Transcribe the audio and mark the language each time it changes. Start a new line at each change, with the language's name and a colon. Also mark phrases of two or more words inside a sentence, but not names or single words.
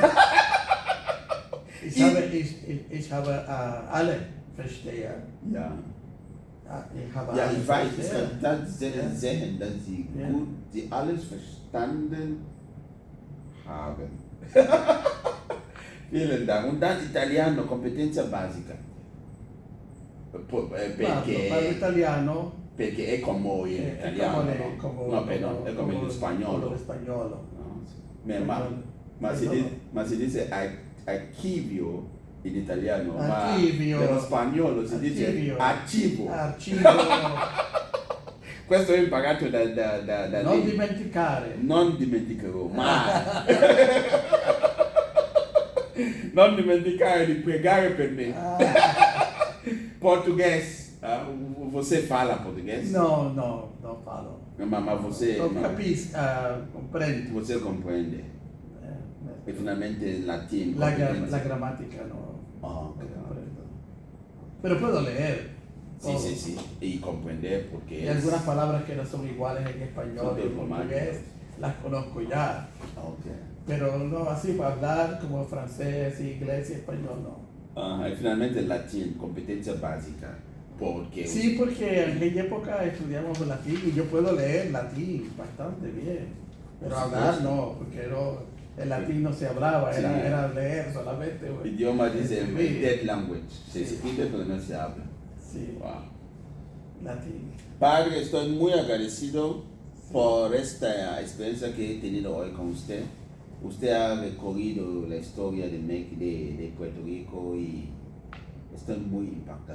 German: Ich habe alle verstehen. Ja. Ich habe Ja, alle ich weiß, ich verstehen. kann tatsächlich sehen, dass Sie Ja. gut, Sie alles verstanden haben. Vielen Dank. Und dann
Italian: Italiano, competenza basica. Parlo Perché, italiano. perché è come in italiano, no? No, però è come in Come spagnolo. lo spagnolo. No? Ma si dice archivio in italiano, Archivio. ma nello spagnolo si dice Archivio. archivo. Archivio. Questo ho imparato da Non lei. dimenticare. Non dimenticherò mai. Non dimenticare di pregare per me.
Portuguese: Português. Você fala português?
Italian: No, parlo. Ma você, Non capisco, comprendo.
Portuguese: você compreende.
Italian: E finalmente latino. La competenza. grammatica no. Oh, No ok.
Spanish: comprendo. Pero puedo leer. Sí, sí, sí. Y comprender porque Y algunas palabras que no son iguales en español Son y en diplomáticas. portugués las conozco ya. Ok. Pero no así para hablar como francés, inglés y español no. Y finalmente latín, competencia básica. Porque Sí, porque en aquella época estudiamos latín y yo puedo leer latín bastante bien. Pero Por hablar supuesto. no, porque el latín no se hablaba, Sí. era leer solamente. el güey. idioma dice Escribir.
English: dead language.
Spanish: Se Sí. escribe pero no se habla. Sí, Wow. latín. Padre, estoy muy agradecido por esta experiencia que he tenido hoy con usted. Usted ha recorrido la historia de Puerto Rico y estoy muy impactado.